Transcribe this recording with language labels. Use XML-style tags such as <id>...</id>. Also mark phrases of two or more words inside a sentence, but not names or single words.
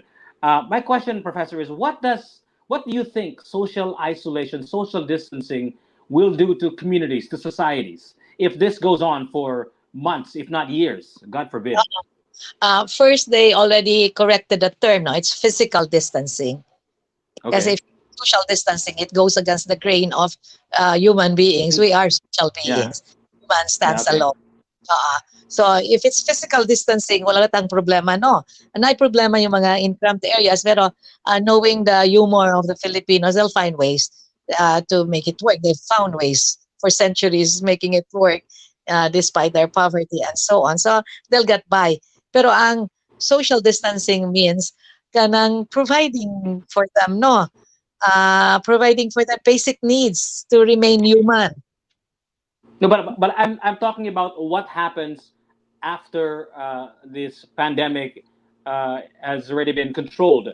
<en>My question, Professor, is what do you think social isolation, social distancing will do to communities, to societies, if this goes on for months, if not years, God forbid? First, they already corrected the term. No, it's physical distancing. Okay. Because if social distancing, it goes against the grain of human beings. We are social beings. Yeah. Man stands alone. So if it's physical distancing,</en> <ceb>wala tang problema,</ceb> <en>no.</en> <tl>Anay problema yung mga</tl> <en>in cramped areas, pero knowing the humor of the Filipinos, they'll find ways to make it work. They've found ways for centuries making it work despite their poverty and so on. So they'll get by.</en> <ceb>Pero ang</ceb> <en>social distancing means kanang providing for them, no. Providing for their basic needs to remain human. No, but I'm talking about what happens after this pandemic has already been controlled.</en>